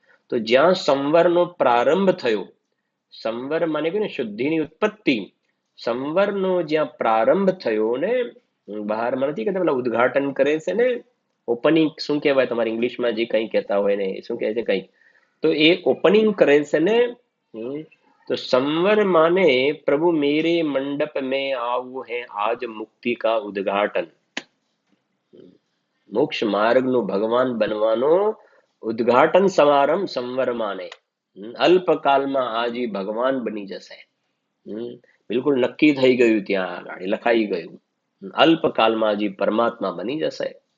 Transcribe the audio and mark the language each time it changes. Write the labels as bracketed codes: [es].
[gu] તો જ્યાં સંવરનો પ્રારંભ થયો, સંવર માને કે શુદ્ધિની ઉત્પત્તિ, સંવરનો જ્યાં પ્રારંભ થયો ને, બહારમાં નથી કહેતા પેલા ઉદ્ઘાટન કરે છે ને, ઓપનિંગ શું કહેવાય તમારે ઇંગ્લિશમાં જે કંઈ કહેતા હોય ને, શું કહે છે કંઈક, તો એ ઓપનિંગ કરે છે ને. [hi] तो संवर माने प्रभु मेरे मंडप में आओ है आज मुक्ति का उद्घाटन. [gu] મોક્ષ માર્ગનો ભગવાન બનવાનો ઉદ્ઘાટન સમારંભ સંવર માને. અલ્પકાલમાં આજે ભગવાન બની જશે. બિલકુલ નક્કી થઈ ગયું, ત્યાં આગળ લખાઈ ગયું, અલ્પકાલમાં આજે પરમાત્મા બની જશે.